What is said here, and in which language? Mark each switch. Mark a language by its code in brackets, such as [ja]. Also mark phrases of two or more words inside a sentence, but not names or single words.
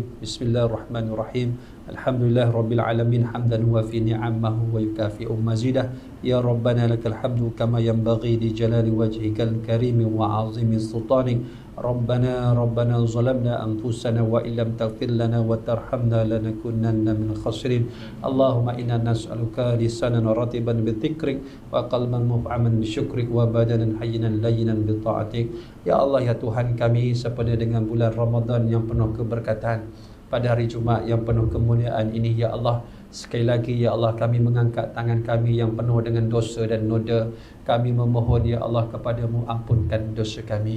[ar] بسم الله الرحمن الرحيم. الحمد لله رب العالمين حمدا هو في نعمه ويكافئ مزيده. يا ربنا لك الحمد كما ينبغي لجلال وجهك الكريم وعظيم سلطانك. ربنا ظلمنا أنفسنا وإن لم تغفر لنا وترحمنا لنكونن من الخاسرين. اللهم إنا نسألك لسانا رطبا بذكرك وقلبا مفعما بشكرك وبدنا هينا لينا بطاعتك. [ms] Ya Allah, ya Tuhan kami, sempena dengan bulan Ramadan yang penuh keberkatan, pada hari Jumaat yang penuh kemuliaan ini, ya Allah, sekali lagi ya Allah, kami mengangkat tangan kami yang penuh dengan dosa dan noda. Kami memohon ya Allah kepadamu, ampunkan dosa kami.